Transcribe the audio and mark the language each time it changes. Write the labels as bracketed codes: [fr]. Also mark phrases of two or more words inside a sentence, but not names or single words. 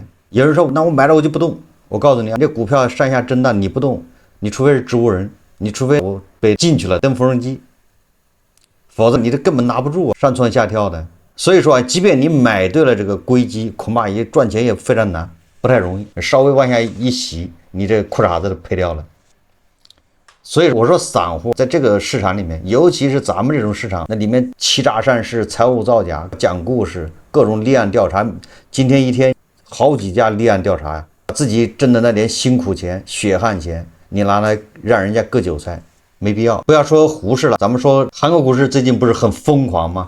[zh] 有人說，那我買了我就不動。我告訴你，這股票上下震盪你不動，你除非是植物人，你除非我被進去了蹬縫紉機，否則你这根本拿不住，上蹿下跳的。所以說，即便你買对了這個硅基，恐怕也賺錢也非常難，不太容易。稍微往下一洗，你這褲衩子都賠掉了。所以我說，散戶在這個市場裡面，尤其是咱們這種市場，那裡面欺詐善事、財務造假、講故事、各種立案調查，今天一天好幾家立案調查呀，自己掙的那點辛苦錢、血汗錢，你拿來讓人家割韭菜，沒必要。不要說胡適了，咱們說韓國股市最近不是很瘋狂嗎？